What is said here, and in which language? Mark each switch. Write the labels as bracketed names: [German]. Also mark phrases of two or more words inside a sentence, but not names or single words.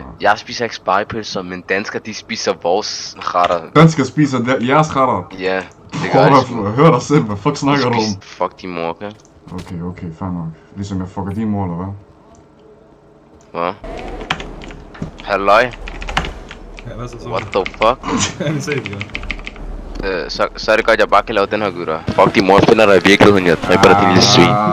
[Danish] Jeg spiser ikke spejepølser, men danskere, de spiser vores retter. Danskere spiser jeres retter? Ja, det gør de. Hør dig selv, hvad fuck snakker du om? Fuck din mor, okay? Okay, fair nok. Ligesom jeg fucker din mor, eller hvad? Hvad? Halløj? Ja, hvad så? [English] What the fuck? [Danish] Han ser det, ja. Så er det godt, jeg bare kan lave den her, gutter. Fuck, din mor finder dig i virkeligheden, jeg dræber dig, din lille svin.